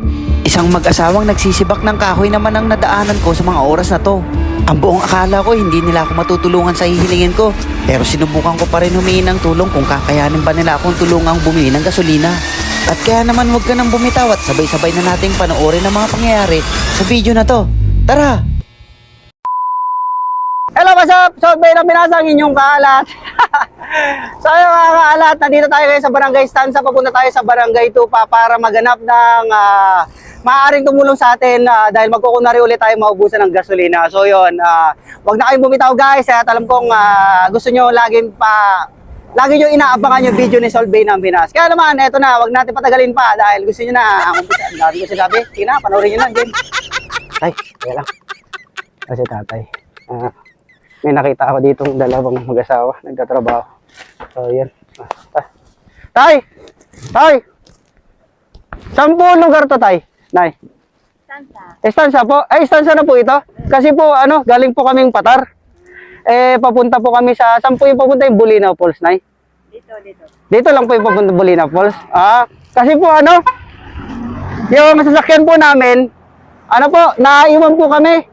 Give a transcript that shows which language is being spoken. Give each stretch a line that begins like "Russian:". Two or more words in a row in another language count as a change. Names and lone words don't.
Filipino: Isang mag-asawang nagsisibak ng kahoy naman ang nadaanan ko sa mga oras na to. Ang buong akala ko hindi nila ako matutulungan sa hihilingin ko. Pero sinubukan ko pa rin humingi ng tulong kung kakayanin ba nila akong tulungang bumili ng gasolina. At kaya naman huwag ka nang bumitaw at sabay-sabay na nating panoorin ang mga pangyayari sa video na to. Tara!
English: Hello, what's up?
Filipino: So, na binasang inyong kaalat. So, yung mga kaalat, nandito tayo ngayon sa Barangay Stanza. Papunta tayo sa Barangay Tupa para maganap ng maaaring tumulong sa atin dahil magkukunwari ulit tayo maubusan ng gasolina. So, yun. Wag na kayong bumitaw, guys. At alam kong gusto nyo lagi nyo inaabangan yung video ni Solvay ng Pinas. Kaya naman, eto na, wag natin patagalin pa dahil gusto nyo na ang umpisa. Ang dami ko sinabi. Sige na, panoorin nyo na, game. Ay, kaya lang. Kasi tatay. May nakita ako ditong dalawang mag-asawa nagtatrabaho. So, yan. Tay! Tay! 10 lugar to, tay? Nay? Stanza. Stanza po? Ay, stanza na po ito. Kasi po, galing po kaming Patar. Papunta po kami sa, saan po yung papunta yung Bulinaw Falls, nay? Dito. Dito lang po yung papunta Bulinaw Falls. Kasi po, yung sasakyan po namin, naiwan po kami.